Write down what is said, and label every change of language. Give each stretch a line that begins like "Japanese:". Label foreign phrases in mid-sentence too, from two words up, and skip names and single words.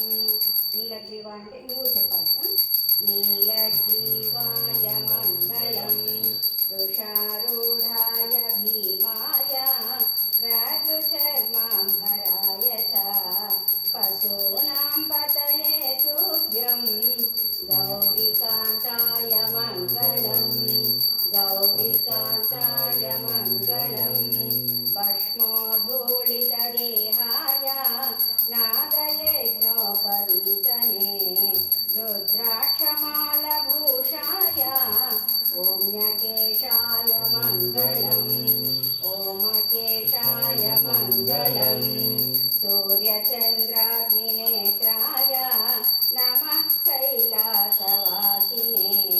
Telugu: నీలగ్రీవ అంటే నువ్వు చెప్పాలి.
Sanskrit: నీలగ్రీవాయ మంగళం వృషారూఢాయ భీమాయ వ్యాఘ్రచర్మాంబరాయ చ పశూనాం పతయే తుభ్యం గౌరీకాంతాయ మంగళం గౌరీకాంతాయ మంగళం భస్మోద్ధూళితదేహాయ నాగయజ్ఞోపవీతనే रुद्राक्षमालभूषाय ओम्यकेशाय मङ्गलम् ओमकेशाय मङ्गलम् सूर्यचन्द्राग्निनेत्राय नमः कैलासवासिने